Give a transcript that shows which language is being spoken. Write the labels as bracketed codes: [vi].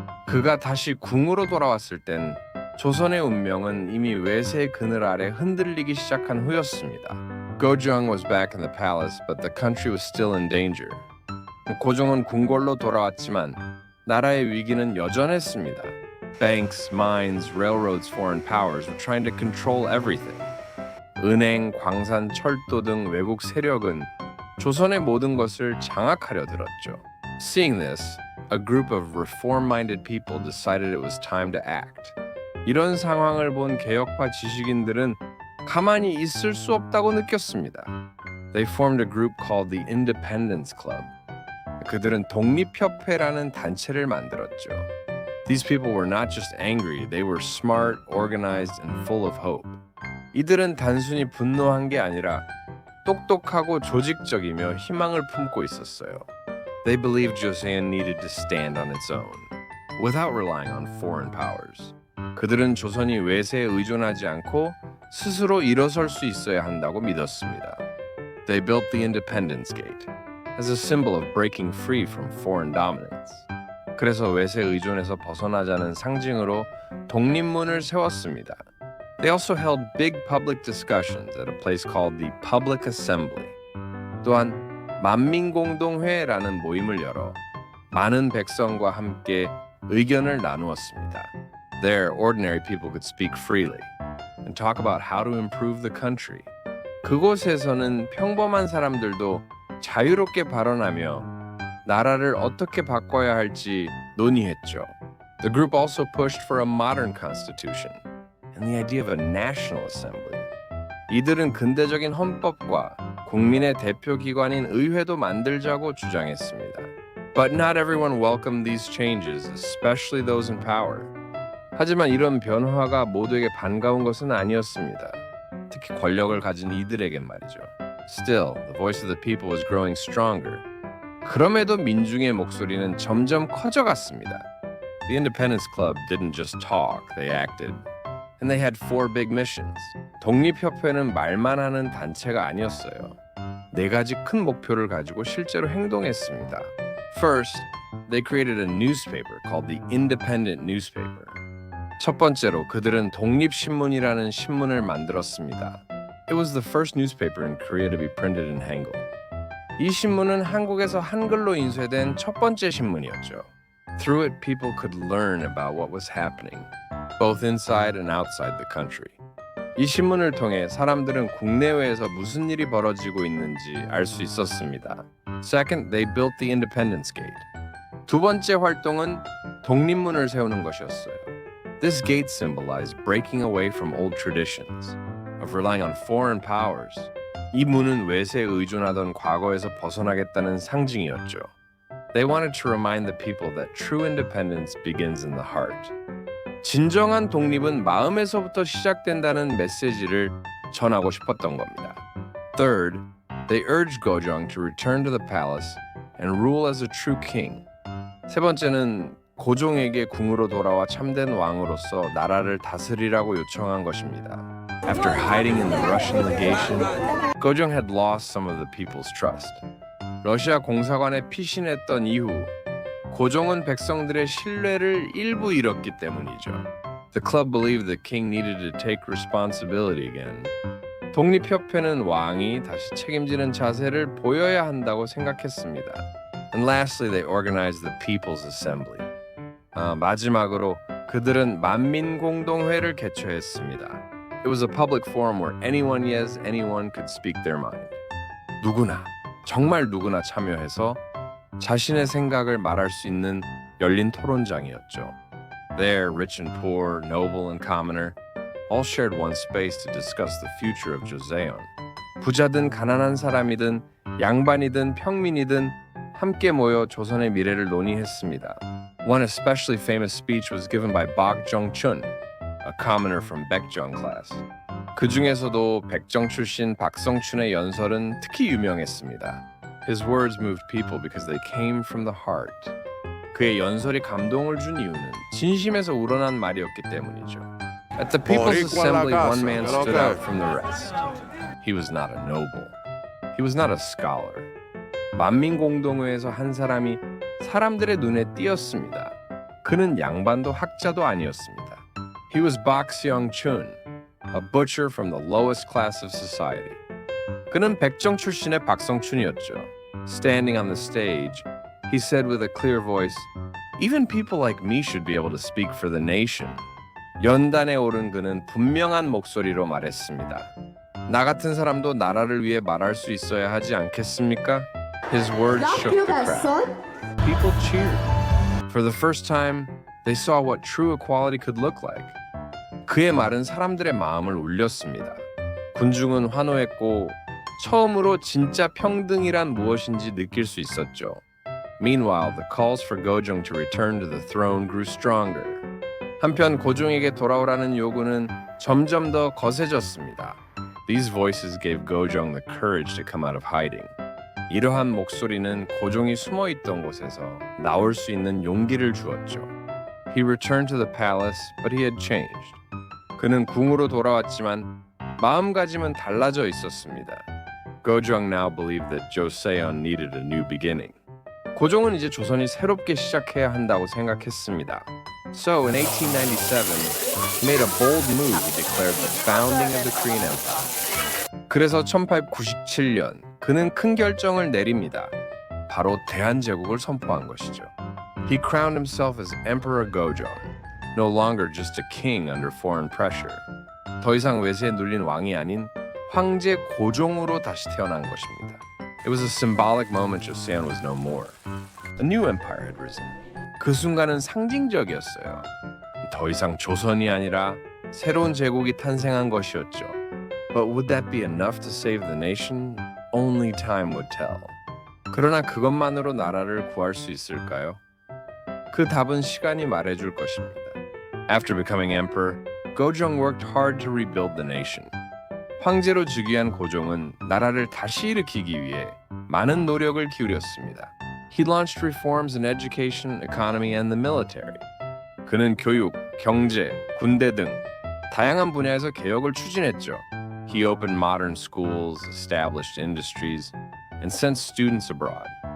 [ko] 그가 다시 궁으로 돌아왔을 땐 조선의 운명은 이미 외세의 그늘 아래 흔들리기 시작한 후였습니다. [en] Gojong was back in the palace, but the country was still in danger. [ko] 고종은 궁궐로 돌아왔지만 나라의 위기는 여전했습니다. [en] Banks, mines, railroads, foreign powers were trying to control everything. [ko] 은행, 광산, 철도 등 외국 세력은 조선의 모든 것을 장악하려 들었죠. [en] Seeing this, a group of reform-minded people decided it was time to act. [ko] 이런 상황을 본 개혁파 지식인들은 가만히 있을 수 없다고 느꼈습니다. [en] They formed a group called the Independence Club. [ko] 그들은 독립협회라는 단체를 만들었죠. [en] These people were not just angry, they were smart, organized, and full of hope. [ko] 이들은 단순히 분노한 게 아니라 똑똑하고 조직적이며 희망을 품고 있었어요. [en] They believed Joseon needed to stand on its own, without relying on foreign powers. [ko] 그들은 조선이 외세에 의존하지 않고 스스로 일어설 수 있어야 한다고 믿었습니다. [en] They built the Independence Gate as a symbol of breaking free from foreign dominance. [ko] 그래서 외세 의존에서 벗어나자는 상징으로 독립문을 세웠습니다. [en] They also held big public discussions at a place called the Public Assembly. [ko] 또한 만민공동회라는 모임을 열어 많은 백성과 함께 의견을 나누었습니다. [en] There, ordinary people could speak freely and talk about how to improve the country. [ko] 그곳에서는 평범한 사람들도 자유롭게 발언하며 나라를 어떻게 바꿔야 할지 논의했죠. [en] The group also pushed for a modern constitution and the idea of a national assembly. [ko] 이들은 근대적인 헌법과 국민의 대표 기관인 의회도 만들자고 주장했습니다. [en] But not everyone welcomed these changes, especially those in power. [ko] 하지만 이런 변화가 모두에게 반가운 것은 아니었습니다. 특히 권력을 가진 이들에겐 말이죠. [en] Still, the voice of the people was growing stronger. [ko] 그럼에도 민중의 목소리는 점점 커져갔습니다. [en] The Independence Club didn't just talk, they acted. And they had four big missions. [ko] 독립협회는 말만 하는 단체가 아니었어요. 네 가지 큰 목표를 가지고 실제로 행동했습니다. [en] First, they created a newspaper called the Independent Newspaper. [ko] 첫 번째로 그들은 독립신문이라는 신문을 만들었습니다. [en] It was the first newspaper in Korea to be printed in Hangul. [ko] 이 신문은 한국에서 한글로 인쇄된 첫 번째 신문이었죠. [en] Through it, people could learn about what was happening, both inside and outside the country. [ko] 이 신문을 통해 사람들은 국내외에서 무슨 일이 벌어지고 있는지 알 수 있었습니다. [en] Second, they built the Independence Gate. [ko] 두 번째 활동은 독립문을 세우는 것이었어요. [en] This gate symbolized breaking away from old traditions, of relying on foreign powers. [ko] 이 문은 외세에 의존하던 과거에서 벗어나겠다는 상징이었죠. [en] They wanted to remind the people that true independence begins in the heart. [ko] 진정한 독립은 마음에서부터 시작된다는 메시지를 전하고 싶었던 겁니다. [en] Third, they urged Gojong to return to the palace and rule as a true king. [ko] 세 번째는 고종에게 궁으로 돌아와 참된 왕으로서 나라를 다스리라고 요청한 것입니다. [en] After hiding in the Russian legation, Gojong had lost some of the people's trust. [ko] 러시아 공사관에 피신했던 이후 고종은 백성들의 신뢰를 일부 잃었기 때문이죠. [en] The club believed the king needed to take responsibility again. [ko] 독립협회는 왕이 다시 책임지는 자세를 보여야 한다고 생각했습니다. [en] And lastly, they organized the People's Assembly. [ko] 마지막으로 그들은 만민공동회를 개최했습니다. [en] It was a public forum where anyone, yes, anyone could speak their mind. [ko] 누구나, 정말 누구나 참여해서 자신의 생각을 말할 수 있는 열린 토론장이었죠. [en] There, rich and poor, noble and commoner, all shared one space to discuss the future of Joseon. [ko] 부자든 가난한 사람이든 양반이든 평민이든 함께 모여 조선의 미래를 논의했습니다. [en] One especially famous speech was given by Bak Jong-chun, a commoner from Baekjeong class. [ko] 그 중에서도 백정 출신 박성춘의 연설은 특히 유명했습니다. [en] His words moved people because they came from the heart. [ko] 그의 연설이 감동을 준 이유는 진심에서 우러난 말이었기 때문이죠. [en] At the People's Assembly, one man stood out from the rest. He was not a noble. He was not a scholar. [ko] 만민공동회에서 한 사람이 사람들의 눈에 띄었습니다. 그는 양반도 학자도 아니었습니다. [en] He was Bak Seong-chun, a butcher from the lowest class of society. [ko] 그는 백정 출신의 박성춘이었죠. [en] Standing on the stage, he said with a clear voice, "Even people like me should be able to speak for the nation." [ko] 연단에 오른 그는 분명한 목소리로 말했습니다. 나 같은 사람도 나라를 위해 말할 수 있어야 하지 않겠습니까? [en] His words shook the crowd. People cheered. For the first time, they saw what true equality could look like. [ko] 그의 말은 사람들의 마음을 울렸습니다. 군중은 환호했고 처음으로 진짜 평등이란 무엇인지 느낄 수 있었죠. [en] Meanwhile, the calls for Gojong to return to the throne grew stronger. [ko] 한편 고종에게 돌아오라는 요구는 점점 더 거세졌습니다. [en] These voices gave Gojong the courage to come out of hiding. [ko] 이러한 목소리는 고종이 숨어 있던 곳에서 나올 수 있는 용기를 주었죠. [en] He returned to the palace, but he had changed. [ko] 그는 궁으로 돌아왔지만 마음가짐은 달라져 있었습니다. [en] Gojong now believed that Joseon needed a new beginning. [ko] 고종은 이제 조선이 새롭게 시작해야 한다고 생각했습니다. [en] So in 1897, he made a bold move. He declared the founding of the Korean Empire. [ko] 그래서 1897년 그는 큰 결정을 내립니다. 바로 대한제국을 선포한 것이죠. [en] He crowned himself as Emperor Gojong, no longer just a king under foreign pressure. [ko] 더 이상 외세에 눌린 왕이 아닌 황제 고종으로 다시 태어난 것입니다. [en] It was a symbolic moment. Joseon was no more. A new empire had risen. [ko] 그 순간은 상징적이었어요. 더 이상 조선이 아니라 새로운 제국이 탄생한 것이었죠. [en] But would that be enough to save the nation? Only time would tell. [ko] 그러나 그것만으로 나라를 구할 수 있을까요? 그 답은 시간이 말해줄 것입니다. [en] After becoming emperor, Gojong worked hard to rebuild the nation. [ko] 황제로 즉위한 고종은 나라를 다시 일으키기 위해 많은 노력을 기울였습니다. [en] He launched reforms in education, economy, and the military. [ko] 그는 교육, 경제, 군대 등 다양한 분야에서 개혁을 추진했죠. [en] He opened modern schools, established industries, and sent students abroad.